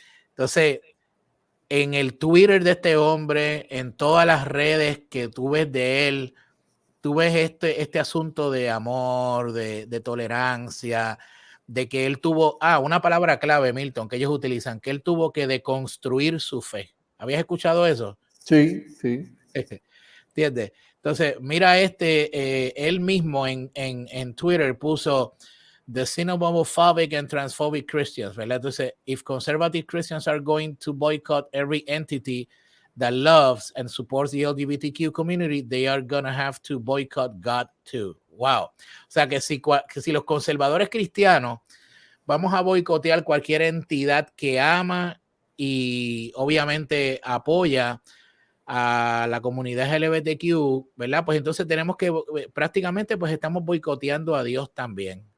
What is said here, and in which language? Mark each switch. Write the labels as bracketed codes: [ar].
[es] Entonces, en el Twitter de este hombre, en todas las redes que tú ves de él, tú ves este asunto de amor, de tolerancia, de que él tuvo, una palabra clave, Milton, que ellos utilizan, que él tuvo que deconstruir su fe. ¿Habías escuchado eso? Sí, sí. ¿Entiendes? Entonces, mira él mismo en Twitter puso [en] the sin of homophobic and transphobic Christians, [es] ¿verdad? Entonces, [en] if conservative Christians are going to boycott every entity that loves and supports the LGBTQ community, they are gonna have to boycott God too. Wow. [es] O sea, que si los conservadores cristianos vamos a boicotear cualquier entidad que ama y obviamente apoya a la comunidad LGBTQ, ¿verdad? Pues entonces tenemos que prácticamente pues estamos boicoteando a Dios también.